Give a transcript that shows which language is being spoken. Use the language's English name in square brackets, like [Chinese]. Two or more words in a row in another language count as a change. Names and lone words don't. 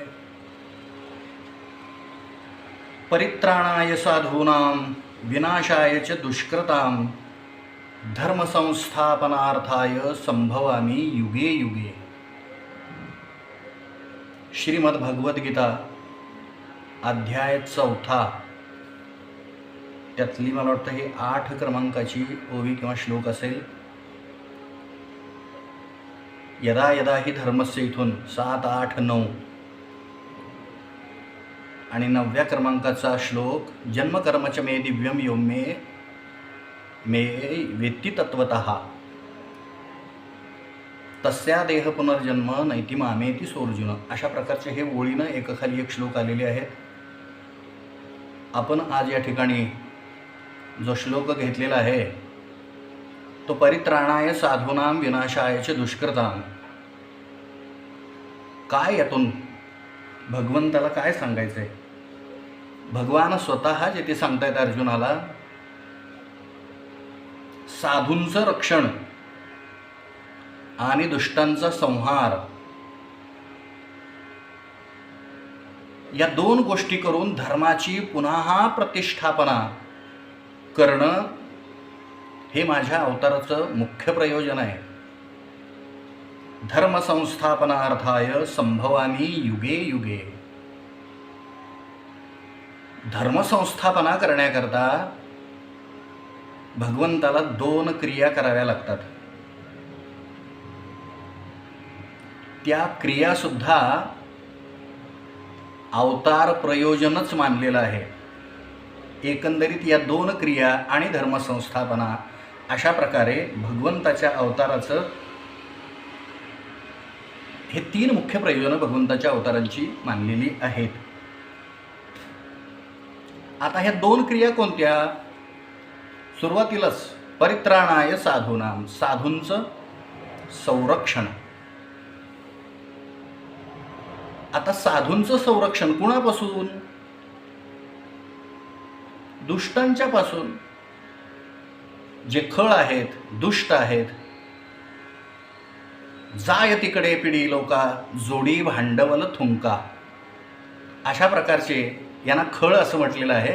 [Sanskrit] परित्राणाय साधूनां विनाशाय च दुष्कृतां धर्मसंस्थापनार्थाय संभवामि युगे युगे। [Marathi] श्रीमद्भगवद्गीता अध्याय 4 त्यातली मला वाटतं हे 8 क्रमांकाची ओवी किंवा श्लोक असेल। [Sanskrit] यदा यदा ही धर्मस्य [Marathi] इथून 7, 8, 9 आणि 9व्या क्रमांकाचा श्लोक [Sanskrit] जन्मकर्मच मे दिव्यम योम्ये मे वेत्ति तत्वतः तस्या देह पुनर्जन्म नैति मामेति सोर्जुन। [Marathi] अशा प्रकारचे हे ओळीनं एकाखाली एक श्लोक आलेले आहेत। आपण आज या ठिकाणी जो श्लोक घेतलेला आहे तो [Sanskrit] परित्राणाय साधूनां विनाशाय च दुष्कृतां। [Marathi] काय यातून भगवंताला काय सांगायचंय? भगवान स्वतः जे ते सांगतायत अर्जुनाला, साधूंचं रक्षण आणि दुष्टांचा संहार या 2 गोष्टी करून धर्माची पुन्हा प्रतिष्ठापना करणं हे माझ्या अवताराचं मुख्य प्रयोजन आहे। [Sanskrit] धर्मसंस्थापनार्थाय संभवामि युगे युगे। [Marathi] धर्मसंस्थापना करण्याकरता भगवंताला 2 क्रिया कराव्या लागतात। त्या क्रिया सुद्धा अवतार प्रयोजनच मानलेलं आहे। एकंदरीत या 2 क्रिया आणि धर्मसंस्थापना अशा प्रकारे भगवंताच्या अवताराचं हे 3 मुख्य प्रयोजनं भगवंताच्या अवतारांची मानलेली आहेत। आता ह्या 2 क्रिया कोणत्या? सुरुवातीलाच [Sanskrit] परित्राणाय साधूनां, [Marathi] साधूंचं संरक्षण। आता साधूंचं संरक्षण कुणापासून? दुष्टांच्या पासून। जे खळ आहेत, दुष्ट आहेत, जाय तिकडे पिढी लोका जोडी भांडवल थुंका, अशा प्रकारचे यांना खळ असं म्हटलेलं आहे।